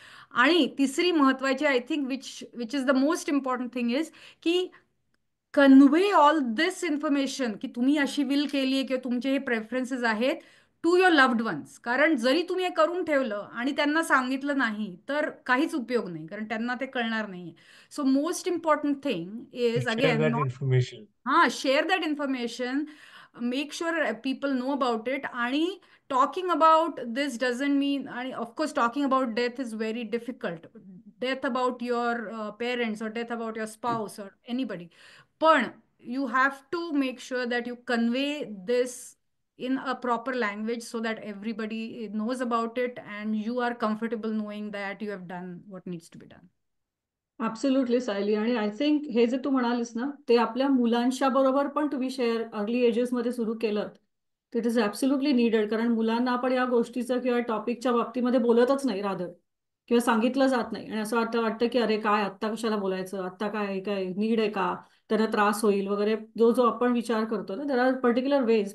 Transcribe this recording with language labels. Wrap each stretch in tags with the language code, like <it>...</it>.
<mr>आणि तिसरी महत्वाची,</mr> <en>I think which is the most important thing is की convey all this information,</en> <mr>की तुम्ही अशी विल केली आहे किंवा तुमचे हे प्रेफरन्सेस आहेत,</mr> <en>To your loved ones.</en> <mr>कारण जरी तुम्ही हे करून ठेवलं आणि त्यांना सांगितलं नाही तर काहीच उपयोग नाही, कारण त्यांना ते कळणार नाही.</mr> <en>So most important thing is share again that information. share that information, make sure people know about it. आणि talking about this doesn't mean, and of course talking about death is very difficult, death about your parents or death about your spouse or anybody, पण you have to make sure that you convey this in a proper language so that everybody knows about it and you are comfortable knowing that you have done what needs to be done. Absolutely Sayali.</en> <mr>आणि I think हे जे तू म्हणालीस ना, ते आपल्या मुलांच्या बरोबर पण तुम्ही शेअर अर्ली एजेसमध्ये सुरू केलं,</mr> <en>It is absolutely needed.</en> <mr>कारण मुलांना आपण या गोष्टीचं किंवा टॉपिकच्या बाबतीमध्ये बोलतच नाही रादर, किंवा सांगितलं जात नाही. आणि असं वाटतं की अरे काय आत्ता कशाला बोलायचं, आत्ता काय काय नीड आहे का, त्यांना त्रास होईल वगैरे, जो जो आपण विचार करतो ना,</mr> <en>There are particular ways.</en>